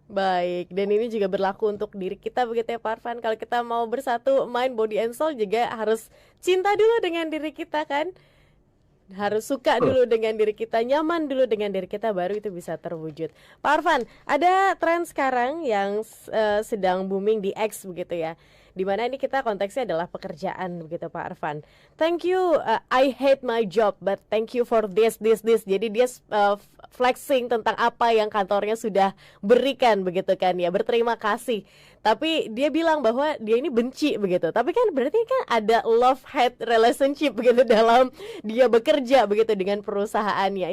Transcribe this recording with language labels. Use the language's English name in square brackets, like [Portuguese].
[Indonesian] Baik, dan ini juga berlaku untuk diri kita begitu ya Pak Arfan. Kalau kita mau bersatu mind, body, and soul juga harus cinta dulu dengan diri kita kan. Harus suka dulu dengan diri kita, nyaman dulu dengan diri kita, baru itu bisa terwujud. Pak Arfan, ada tren sekarang yang sedang booming di X begitu ya, dimana ini kita konteksnya adalah pekerjaan begitu Pak Arfan. [English] Thank you, I hate my job, but thank you for this. [Indonesian] Jadi dia flexing tentang apa yang kantornya sudah berikan begitu kan ya, berterima kasih. Tapi dia bilang bahwa dia ini benci begitu. Tapi kan berarti kan ada love-hate relationship begitu dalam dia bekerja begitu dengan perusahaannya.